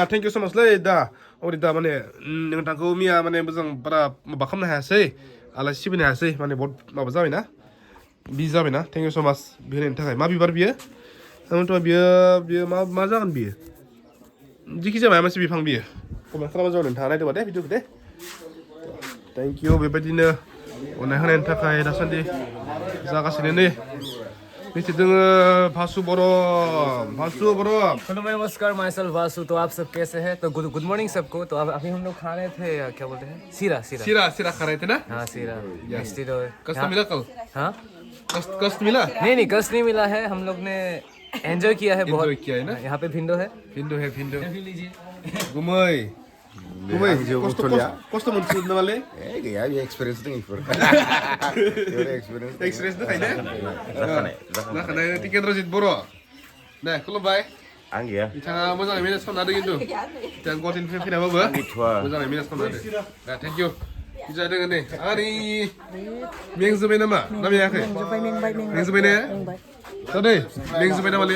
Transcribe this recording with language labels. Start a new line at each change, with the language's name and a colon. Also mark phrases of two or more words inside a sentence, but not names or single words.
English: thank you so muchलै
Bodo: दा अमृता माने नोंथांखौ मिया माने मोजां बारा माबा खालामनो हायासै आलासि सिबिनो हायासै माने बहुत माबा जाबायना बिजि जाबायना
English: thank you so much
Bodo: होनायनि थाखाय मा बिबार बियो थारमाने बियो मा जागोन बियो जिखि जाया मोनसे बिफां बियो कमेन्ट खालामबानो जाबाय नोंथाङा नायदोंबा दे भिडिअखौ दे
English: thank you
Bodo: बेबायदिनो अननाय होनायनि थाखाय दासान्दि जागासिनो नै नीचे दोङो भासु बर
Hindi: हेलो नमस्कार
English: my self
Hindi: वासु तो आप सब कैसे हैं तो
English: good morning
Hindi: सबको तो अभी हम लोग खा रहे थे क्या बोलते हैं सीरा खा रहे थे ना हाँ सीरा कष्ट मिला कल हाँ कष्ट मिला नहीं कष्ट नहीं मिला है हम लोग ने एंजॉय किया है बहुत किया है ना यहाँ पे भिंडो है
Bodo: गुमै कष्ट मोनसिगोन नामालै गैया बे एक्सपिरियेन्स दङ इफोर एक्सपिरियेन्स दंखायो जाखानाय टिकेन्द्रजित बर' दे खुलुमबाय आं गैया बिथाङा मोजाङै मेनेज खालामना होदों खिन्थु बिथाङा गुवाहाटीनिफ्राय फैनाबाबो मोजाङै मेनेज खालामना होदों दे
English: thank you
Bodo: बिजा दोङो नै आरो मेंजोब्बाय नामा ना मेङाखै मेंजोब्बाय ने दै मेंजोब्बाय नामालै